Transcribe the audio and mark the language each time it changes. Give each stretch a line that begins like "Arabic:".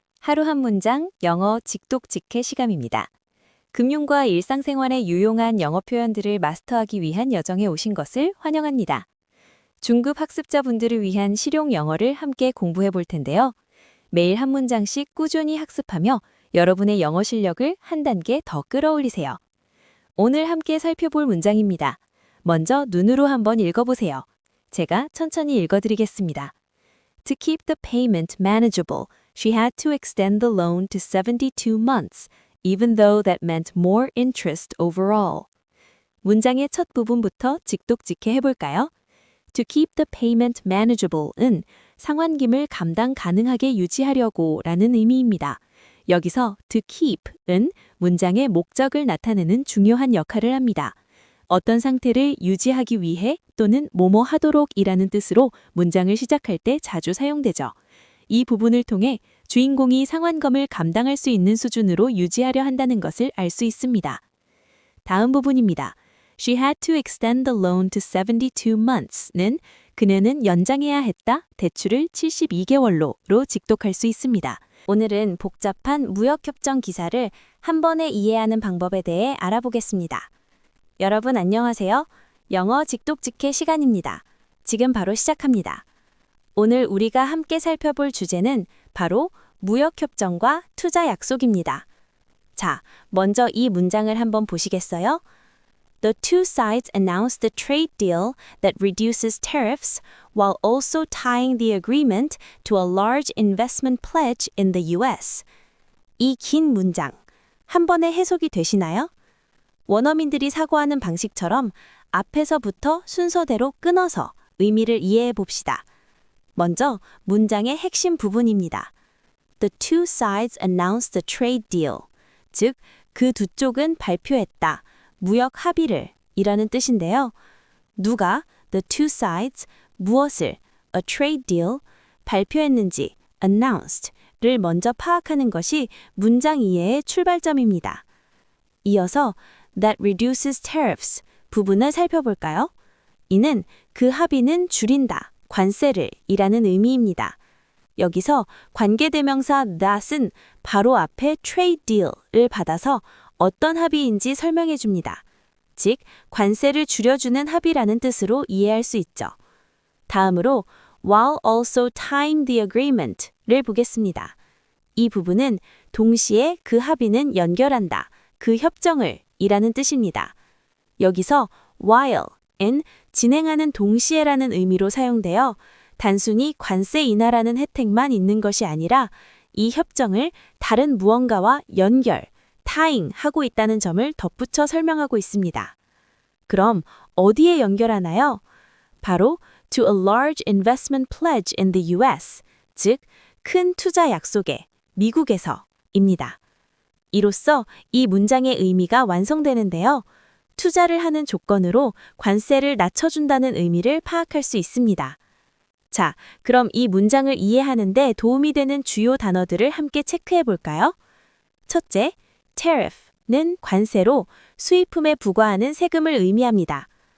Korean: 하루 한 문장 영어 직독직해 시간입니다. 금융과 일상생활의 유용한 영어 표현들을 마스터하기 위한 여정에 오신 것을 환영합니다. 중급 학습자분들을 위한 실용 영어를 함께 공부해 볼 텐데요. 매일 한 문장씩 꾸준히 학습하며 여러분의 영어 실력을 한 단계 더 끌어올리세요. 오늘 함께 살펴볼 문장입니다. 먼저 눈으로 한번 읽어보세요. 제가 천천히 읽어드리겠습니다.
English: To keep the payment manageable, she had to extend the loan to 72 months, even though that meant more interest overall.
Korean: 문장의 첫 부분부터 직독직해 해볼까요?
English: To keep the payment manageable
Korean: 은 상환금을 감당 가능하게 유지하려고 라는 의미입니다. 여기서
English: to keep
Korean: 은 문장의 목적을 나타내는 중요한 역할을 합니다. 어떤 상태를 유지하기 위해 또는 뭐뭐 하도록 이라는 뜻으로 문장을 시작할 때 자주 사용되죠. 이 부분을 통해 주인공이 상환금을 감당할 수 있는 수준으로 유지하려 한다는 것을 알 수 있습니다. 다음 부분입니다.
English: She had to extend the loan to 72 months
Korean: 는 그녀는 연장해야 했다, 대출을 72개월로로 직독할 수 있습니다. 오늘은 복잡한 무역협정 기사를 한 번에 이해하는 방법에 대해 알아보겠습니다. 여러분 안녕하세요. 영어 직독직해 시간입니다. 지금 바로 시작합니다. 오늘 우리가 함께 살펴볼 주제는 바로 무역협정과 투자 약속입니다. 자, 먼저 이 문장을 한번 보시겠어요?
English: The two sides announced the trade deal that reduces tariffs while also tying the agreement to a large investment pledge in the US.
Korean: 이 긴 문장, 한 번에 해석이 되시나요? 원어민들이 사고하는 방식처럼 앞에서부터 순서대로 끊어서 의미를 이해해 봅시다. 먼저 문장의 핵심 부분입니다.
English: The two sides announced the trade deal.
Korean: 즉, 그 두 쪽은 발표했다. 무역 합의를 이라는 뜻인데요. 누가
English: the two sides
Korean: 무엇을
English: a trade deal
Korean: 발표했는지 announced를 먼저 파악하는 것이 문장 이해의 출발점입니다. 이어서
English: that reduces tariffs
Korean: 부분을 살펴볼까요? 이는 그 합의는 줄인다, 관세를 이라는 의미입니다. 여기서 관계대명사 that은 바로 앞에 trade deal을 받아서 어떤 합의인지 설명해 줍니다. 즉, 관세를 줄여주는 합의라는 뜻으로 이해할 수 있죠. 다음으로
English: while also tying the agreement를
Korean: 보겠습니다. 이 부분은 동시에 그 합의는 연결한다, 그 협정을 이라는 뜻입니다. 여기서 while은 진행하는 동시에라는 의미로 사용되어 단순히 관세 인하라는 혜택만 있는 것이 아니라 이 협정을 다른 무언가와 연결, tying 하고 있다는 점을 덧붙여 설명하고 있습니다. 그럼 어디에 연결하나요? 바로
English: to a large investment pledge in the US,
Korean: 즉 큰 투자 약속에 미국에서입니다. 이로써 이 문장의 의미가 완성되는데요. 투자를 하는 조건으로 관세를 낮춰준다는 의미를 파악할 수 있습니다. 자, 그럼 이 문장을 이해하는 데 도움이 되는 주요 단어들을 함께 체크해 볼까요? 첫째, tariff는 관세로 수입품에 부과하는 세금을 의미합니다.